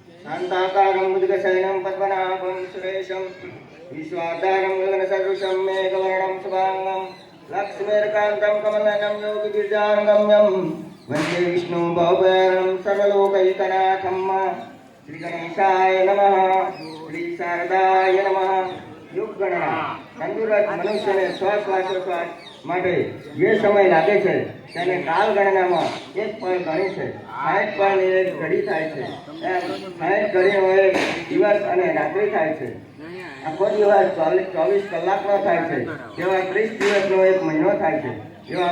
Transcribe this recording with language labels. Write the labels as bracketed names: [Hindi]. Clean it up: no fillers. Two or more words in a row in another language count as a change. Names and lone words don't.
[Sanskrit] शान्ताकारं मुद्गशयनं पद्मनाभं सुरेशं विश्वाधारं गगनसदृशं मेघवर्णं शुभाङ्गं लक्ष्मीर्कान्तं कमलनयनं योगिगिरिजानगम्यं वन्दे विष्णुं भवभयहरं सर्वलोकैकनाथं श्रीगणेशाय नमः श्री शारदाय नमः [Gujarati] યુગ ગણના તંદુરસ્ત મનુષ્યને શ્વાસોશ્વાસ માટે જે સમય લાગે છે તેને કાલ ગણનામાં એક પળ ગણી છે 60 પળની એક ઘડી થાય છે એમ 60 ઘડીનો એક દિવસ અને રાત્રિ થાય છે આખો દિવસ 24 કલાકનો થાય છે તેવા 30 દિવસનો એક મહિનો થાય છે એવા